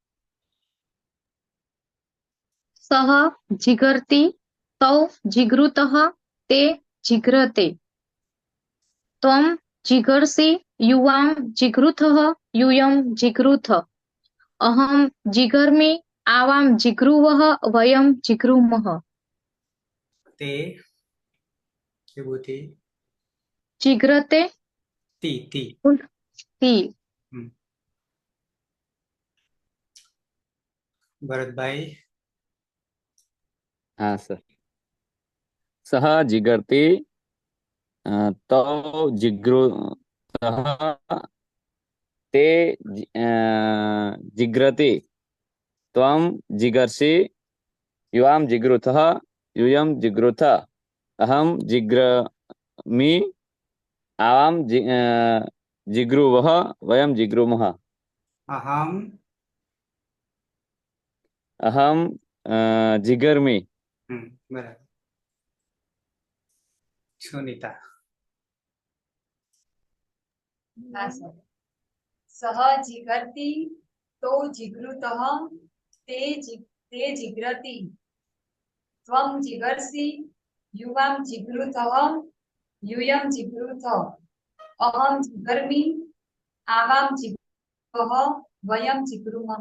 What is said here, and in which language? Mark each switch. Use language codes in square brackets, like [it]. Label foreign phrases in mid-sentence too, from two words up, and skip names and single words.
[sa] सह जीगर्ति तौ जीगृतः ते जीग्रते त्वम जीगर्षि युवाम जीगृथः यूयं जीगृथ अहम जीगर्मि आवाम जीगृवः वयम जीगृमः. તે. વિભૂતિ. જીગ્રતે તી. તી. ભરતભાઈ. [hi] हाँ सर. [sa] सह जिगर्ति तौ जिगृतः ते जिग्रति त्वं जिगर्षि युवां जिगृथः यूयं जिगृथ अहम जिग्रमि आवाम जिगृवः वयम जिगृमः. अहम जिगर्मि. [gu] બરાબર. સુનીતા. હા સર. [sa] सह जीगर्ति तौ जीगृतः ते जीग्रति त्वम जीगर्षि युवाम जीगृथः यूयं जीगृथ अहम जीगर्मि आवाम जीगृवः वयम जीगृमः.